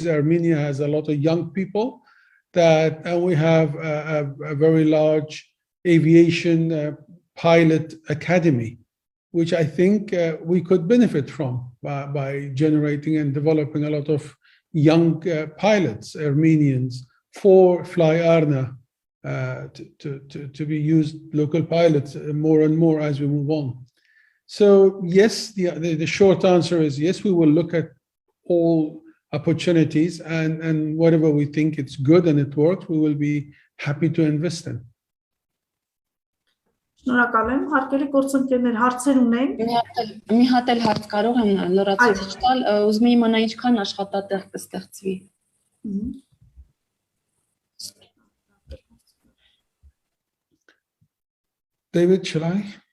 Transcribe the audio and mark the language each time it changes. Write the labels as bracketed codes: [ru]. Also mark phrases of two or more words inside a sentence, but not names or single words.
[en] Armenia has a lot of young people and we have a very large aviation pilot academy, which I think we could benefit from by generating and developing a lot of young pilots, Armenians, for Fly Arna to be used local pilots more and more as we move on. So yes, the short answer is yes, we will look at all opportunities and whatever we think it's good and it works, we will be happy to invest in. [hy] Շնորհակալ եմ, հարգելի գործընկերներ, հարցեր ունեն։ Մի հատ էլ հարց կարող եմ լրացուցիչ տալ, ուզում եմ իմանալ ինչքան աշխատատեղ կստեղծվի։ [en] David, shall I?